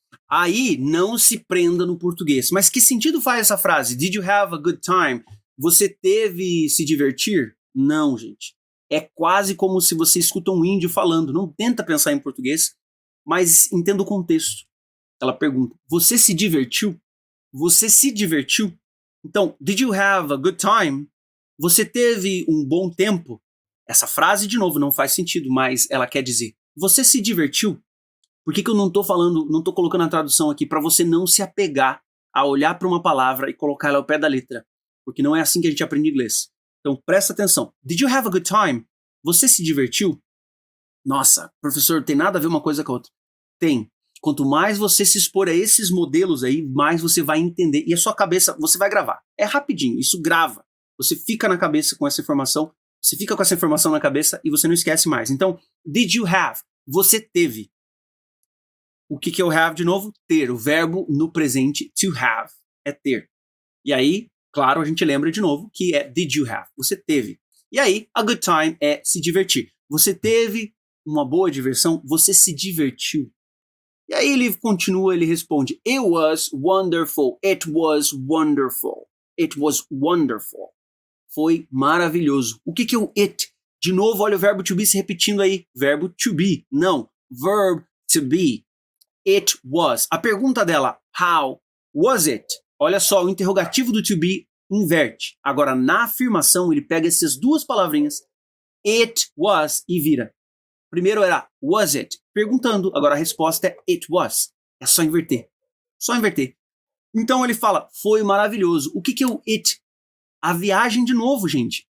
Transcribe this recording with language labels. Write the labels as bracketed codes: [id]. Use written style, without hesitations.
[pt] Aí, não se prenda no português. Mas que sentido faz essa frase? [en] Did you have a good time? [pt] Você teve se divertir? Não, gente. É quase como se você escuta um índio falando. Não tenta pensar em português, mas entenda o contexto. Ela pergunta, você se divertiu? Você se divertiu? [en] Então, did you have a good time? [pt] Você teve um bom tempo? Essa frase, de novo, não faz sentido, mas ela quer dizer, você se divertiu? Por que eu não estou colocando a tradução aqui para você não se apegar a olhar para uma palavra e colocar ela ao pé da letra? Porque não é assim que a gente aprende inglês. Então, presta atenção. [en] Did you have a good time? [pt] Você se divertiu? Nossa, professor, tem nada a ver uma coisa com a outra. Tem. Quanto mais você se expor a esses modelos aí, mais você vai entender. E a sua cabeça, você vai gravar. É rapidinho, isso grava. Você fica na cabeça com essa informação, você fica com essa informação na cabeça e você não esquece mais. Então, [en] did you have? [pt] Você teve. O que é o have de novo? Ter. O verbo no presente to have é ter. E aí, claro, a gente lembra de novo que é [en] did you have? [pt] Você teve. E aí, a good time é se divertir. Você teve uma boa diversão, você se divertiu. E aí ele continua, ele responde, [en] it was wonderful, it was wonderful, it was wonderful. [pt] Foi maravilhoso. O que é o it? De novo, olha o verbo to be se repetindo aí. Verbo to be, não. [en] Verb to be. It was. [pt] A pergunta dela, [en] how was it? [pt] Olha só, o interrogativo do to be inverte. Agora, na afirmação, ele pega essas duas palavrinhas, it was, e vira. Primeiro era was it? Perguntando. Agora a resposta é it was. É só inverter. Só inverter. Então ele fala, foi maravilhoso. O que é o it? A viagem de novo, gente.